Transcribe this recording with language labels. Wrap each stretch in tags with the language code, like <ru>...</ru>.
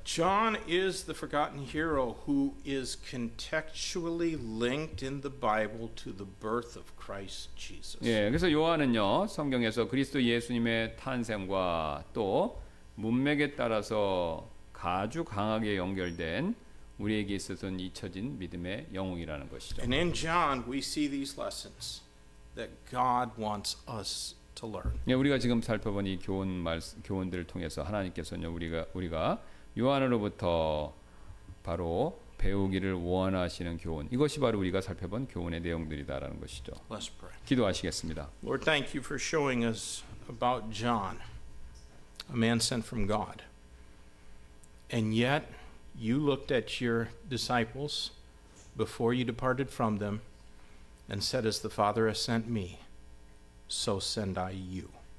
<en>John is the forgotten hero who is contextually linked in the Bible to the birth of Christ Jesus.</en> <ko>예, 그래서 요한은요 성경에서 그리스도 예수님의 탄생과 또 문맥에 따라서 아주 강하게 연결된 우리에게 있어서는 잊혀진 믿음의 영웅이라는 것이죠.</ko> <en>And in John we see these lessons that God wants us to learn.</en> <ko>예, 우리가 지금 살펴본 이 교훈들을 통해서 하나님께서는 우리가 요한으로부터 바로 배우기를 원하시는 교훈, 이것이 바로 우리가 살펴본 교훈의 내용들이다라는 것이죠.</ko> <en>Let's pray.</en> <ko>기도하시겠습니다.</ko> <en>Lord, thank you for showing us about John, a man sent from God. And yet you looked at your disciples before you departed from them and said, as the Father has sent me, so send I you.</en>